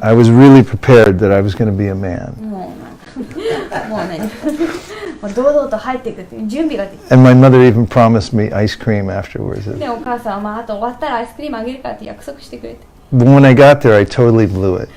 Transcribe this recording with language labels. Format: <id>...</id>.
<en>I was really prepared that I was going to be a man.</en> <ja>もうね、堂々と入っていくっていう準備ができた。</ja> <en>And my mother even promised me ice cream afterwards.</en> <ja>で、お母さんはあと終わったらアイスクリームあげるからって約束してくれて。</ja> <en>But when I got there, I totally blew it.</en>